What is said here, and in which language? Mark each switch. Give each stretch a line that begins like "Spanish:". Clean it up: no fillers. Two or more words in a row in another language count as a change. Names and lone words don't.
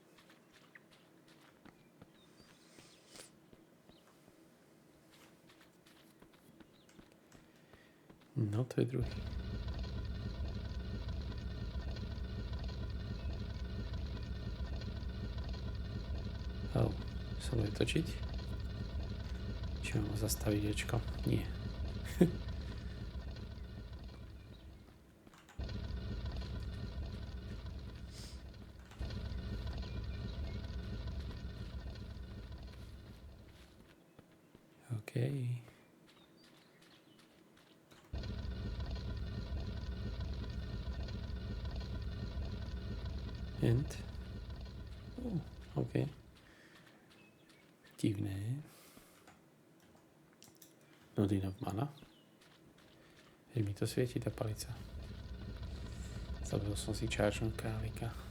Slovak: No, to je druhý. Sa bude točiť? Či mám zastaviť ječko? Nie. OK. And? OK. Divné.
English: Not enough mana.
Slovak: Veď mi to svieti tá palica. Zabudol som si chargenúť králika.